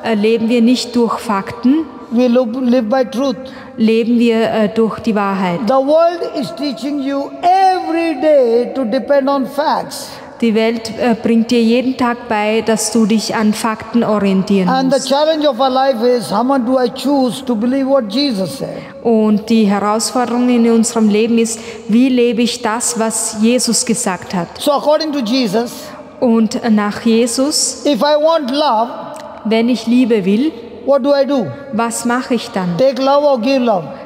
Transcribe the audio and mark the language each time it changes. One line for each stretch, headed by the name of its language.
German: leben wir nicht durch Fakten,
English: we live by truth.
German: leben wir durch die Wahrheit.
English: The world is teaching you every day to depend on facts.
German: Die Welt bringt dir jeden Tag bei, dass du dich an Fakten orientieren
English: And the
German: musst.
English: challenge of our life is, how much do I choose to believe what Jesus said?
German: Und die Herausforderung in unserem Leben ist, wie lebe ich das, was Jesus gesagt hat?
English: So according to Jesus,
German: Und nach Jesus,
English: if I want love,
German: wenn ich Liebe will,
English: what do I do?
German: was mache ich dann?
English: Take love or give love?